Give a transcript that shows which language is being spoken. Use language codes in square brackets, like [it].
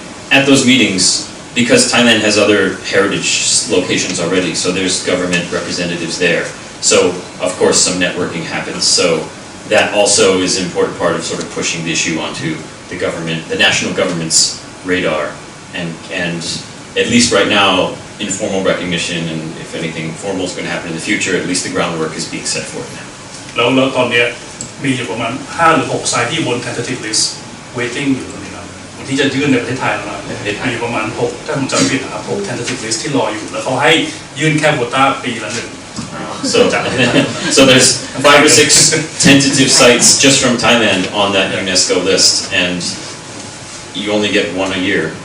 [en] At those meetings, because Thailand has other heritage locations already, so there's government representatives there. So of course some networking happens. So that also is an important part of sort of pushing the issue onto the government, the national government's radar, and at least right now, informal recognition, and if anything formal is going to happen in the future, at least the groundwork is being set for it now. [th] แล้วตอนนี้มีอยู่ประมาณ5 หรือ 6 ไซต์ที่บน [en] tentative list waiting [th] อยู่ตรงนี้ครับที่จะยื่นในประเทศไทยแล้วนะมีอยู่ประมาณ6ถ้าผมจำไม่ผิดนะครับ6 tentative list ที่รออยู่แล้วเขาให้ยื่นแค่โควต้าปีละ1 [en] So there's 5 or 6 tentative sites just from Thailand on that UNESCO list, and you only get one a year.